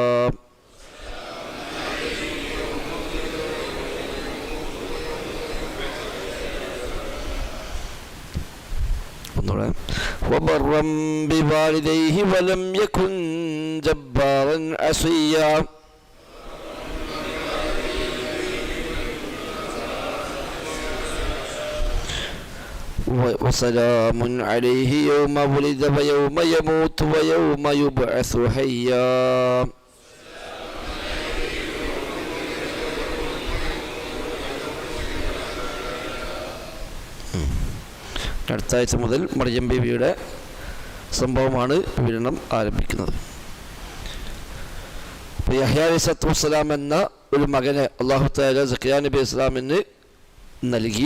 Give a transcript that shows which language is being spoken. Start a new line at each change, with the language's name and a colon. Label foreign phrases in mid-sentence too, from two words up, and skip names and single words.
Arabic: وبرا بوالديه ولم يكن جبارا عصيا. وسلام عليه يوم ولد ويوم يموت ويوم يبعث حيا.
Malayalam: അടുത്ത ആഴ്ച മുതൽ മറിയം ബീവിയുടെ സംഭവമാണ് വിവരണം ആരംഭിക്കുന്നത്. യഹ്യ
Arabic: عليه الصلاة والسلام
Malayalam: എന്ന ഒരു മകനെ
Arabic: الله تعالى
Malayalam: സക്കറിയ നബി ഇസ്ലാമിന് നൽകി.